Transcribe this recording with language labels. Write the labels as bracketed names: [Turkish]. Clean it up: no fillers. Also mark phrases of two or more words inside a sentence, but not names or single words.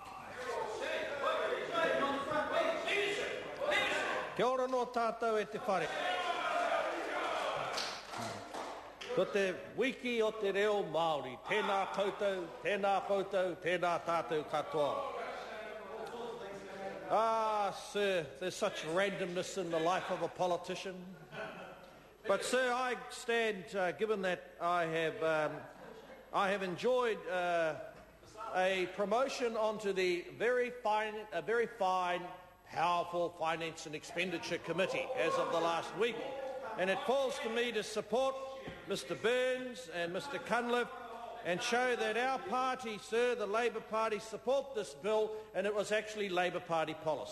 [Māori] Kia ora no tātou e te whare. Ko te wiki o te reo Māori, tēnā koutou, tēnā tātou katoa. [English] Sir, there's such randomness in the life of a politician. But, sir, I stand, given that I have enjoyed a promotion onto the very fine, powerful Finance and Expenditure Committee as of the last week, and it falls to me to support Mr Burns and Mr Cunliffe and show that our party, sir, the Labour Party, support this bill, and it was actually Labour Party policy.